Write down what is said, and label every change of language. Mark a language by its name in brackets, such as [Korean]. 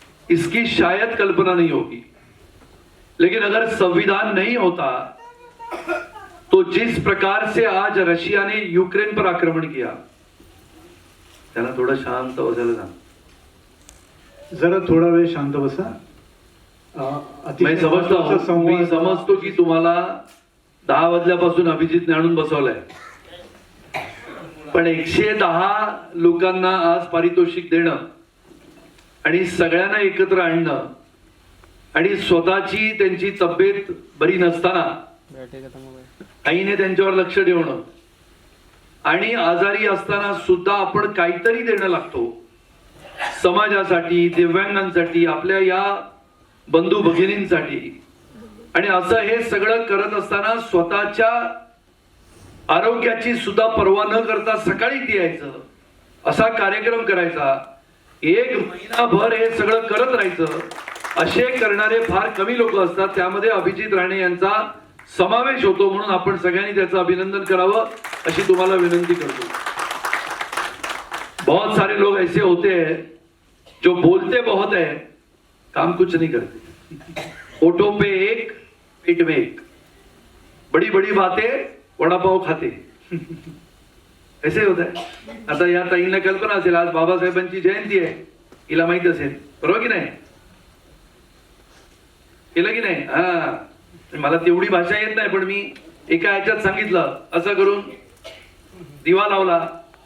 [Hindi] इसकी शायद कल्पना नहीं होगी, लेकिन अगर संविधान नहीं होता तो जिस प्रकार से आज रशिया ने यूक्रेन पर आक्रमण किया, [Marathi] त्यांना थोड़ा शांत बसायला सांग, जरा थोडा वेळ शांत बसा। मैं समजतो की तुम्हाला 10 वाजल्यापासून अभिजितने आणून बसवलंय, पण 110 लोकांना आज पारितोषिक देणं आणि सगळ्यांना एकत्र आणणं आणि स्वतःची त्यांची तब्येत बरी नसताना आईने त्यांच्यावर लक्ष ठेवणं आणि आजारी असताना सुद्धा आपण काहीतरी देणं लागतो समाजासाठी, दिव्यांगांसाठी, आपल्या या बंधू भगिनींसाठी, आणि असं हे सगळं करत असताना स्वतःच्या आरोग्याची सुद्धा पर्वा न करता सकाळी यायचं, असा कार्यक्रम करायचा, 1 महिनाभर हे सगळं करत राहायचं असे करणारे फार कमी लोक असतात, त्यामध्ये अभिजित राणे यांचा समावेश होतो, म्हणून आपण सगळ्यांनी त्याचं अभिनंदन करावं अशी तुम्हाला विनंती करतो. [Hindi] बहुत सारे लोग ऐसे होते हैं जो बोलते बहुत है, काम कुछ नहीं करते. होठों पे एक, पेट में एक. बड़ी बड़ी बातें, वडापाव खाते. [Marathi] ऐसे होत आहे. आता या ताईंना कल्पना असेल, आज बाबासाहेबांची जयंती आहे, हिला माहित असेल, बरोबर की नाही? केलं की नाही? हा, मला तेवढी भाषा येत नाही, पण मी एका ह्याच्यात सांगितलं, असं करून दिवा लावला,